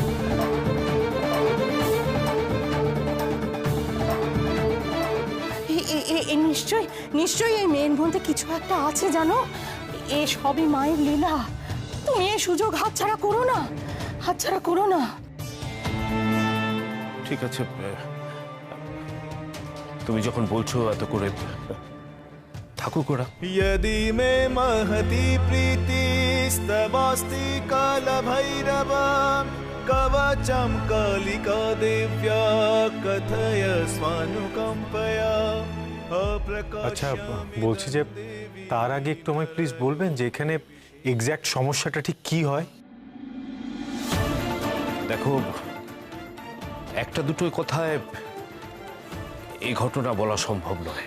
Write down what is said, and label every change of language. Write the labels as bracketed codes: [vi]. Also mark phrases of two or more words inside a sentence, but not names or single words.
[bn] নিশ্চয়ই নিশ্চয়ই এই মেয়ের মধ্যে কিছু একটা আছে, জানো। এ সবই মায়ের লীলা। তুমি এই সুযোগ হাতছাড়া করো না, হাতছাড়া করো না। ঠিক আছে, তুমি যখন বলছো এত করে, থাকুক ওরা। [sa] यदि मे महती प्रीतिस्तवास्ति कालभैरव कवचं कालिका देव्या कथय स्वानुकम्पया [bn] আচ্ছা, বলছি যে তার আগে একটু আমায় প্লিজ বলবেন যে এখানে এক্স্যাক্ট সমস্যাটা ঠিক কি হয়? দেখো, একটা দুটোই কথায় এই ঘটনা বলা সম্ভব নয়।